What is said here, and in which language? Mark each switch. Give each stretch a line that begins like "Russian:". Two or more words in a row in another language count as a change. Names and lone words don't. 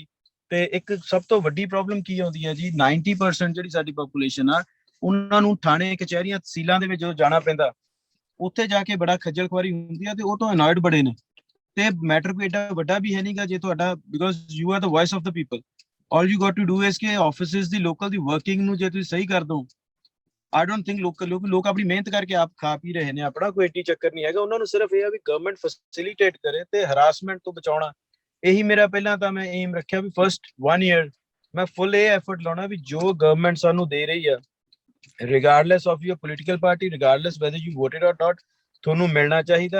Punjabi: ਤੇ ਇੱਕ ਸਭ ਤੋਂ ਵੱਡੀ ਪ੍ਰੋਬਲਮ ਕੀ ਆਉਂਦੀ ਹੈ ਜੀ, 90% ਜਿਹੜੀ ਸਾਡੀ ਪੋਪੂਲੇਸ਼ਨ ਆ, ਉਹਨਾਂ ਨੂੰ ਥਾਣੇ ਕਚਹਿਰੀਆਂ ਤਹਿਸੀਲਾਂ ਦੇ ਵਿੱਚ ਜਦੋਂ ਜਾਣਾ ਪੈਂਦਾ, ਉੱਥੇ ਜਾ ਕੇ ਬੜਾ ਖੱਜਲ ਖੁਆਰੀ ਹੁੰਦੀ ਆ ਤੇ ਉਹ ਤੋਂ ਅਨੋਇਡ ਬੜੇ ਨੇ। ਤੇ ਮੈਟਰ ਕੋਈ ਏਡਾ ਵੱਡਾ ਵੀ ਹੈ ਨਹੀਂਗਾ ਜੇ ਤੁਹਾਡਾ,
English: because you are the voice of the people. All you got to do is
Punjabi: ਕਿ ਆਫਿਸਿਸ ਦੀ ਲੋਕਲ ਦੀ ਵਰਕਿੰਗ ਨੂੰ ਜੇ ਤੁਸੀਂ ਸਹੀ ਕਰ ਦੋ,
English: I don't think
Punjabi: ਲੋਕ ਆਪਣੀ ਮਿਹਨਤ ਕਰਕੇ ਆਪ ਖਾ ਪੀ ਰਹੇ ਨੇ, ਆਪਣਾ ਕੋਈ ਏਡੀ ਚੱਕਰ ਨਹੀਂ ਹੈਗਾ। ਉਹਨਾਂ ਨੂੰ ਸਿਰਫ ਇਹ ਆ ਵੀ ਗਵਰਨਮੈਂਟ ਫੈਸਿਲਿਟੇਟ ਕਰੇ ਤੇ ਹਰਾਸਮੈਂਟ ਤੋਂ ਬਚਾਉਣਾ। ਇਹੀ ਮੇਰਾ ਪਹਿਲਾਂ ਤਾਂ ਮੈਂ ਏਮ ਰੱਖਿਆ ਵੀ
English: first 1 year
Punjabi: ਮੈਂ ਫੁੱਲ ਇਹ ਐਫਰਟ ਲਾਉਣਾ ਵੀ ਜੋ ਗਵਰਨਮੈਂਟ ਸਾਨੂੰ ਦੇ ਰਹੀ ਆ,
English: regardless of your political party, regardless whether you voted or not,
Punjabi: ਤੁਹਾਨੂੰ ਮਿਲਣਾ ਚਾਹੀਦਾ।